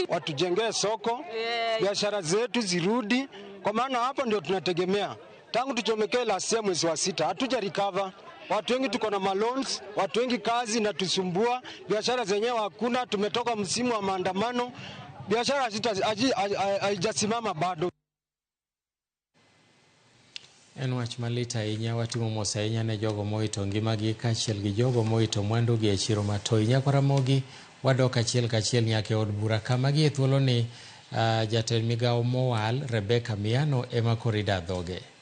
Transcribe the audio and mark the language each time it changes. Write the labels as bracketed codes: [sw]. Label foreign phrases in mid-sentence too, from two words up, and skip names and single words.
[sw] Watujengee soko, biashara zetu zirudi, kwa maana hapa ndio tunategemea. Tangu tuchomekee [en] last year [sw] mwezi wa 6, hatuja recover. Watu wengi tuko na loans, watu wengi kazi na tusumbua, biashara zenyewe hakuna, tumetoka msimu wa maandamano, biashara haijasimama bado. [luo] En wach malit ahinya watimo mos ahinya ne jogo moito ngimagi kaachiel gi jogo moito mwandugi e chiro matoi. Nyako Ramogi wadok achiel kachiel nyaka e od bura kama gi e thuolo ni jatend migawo Mogwel Rebecca Miano ema korida dhoge.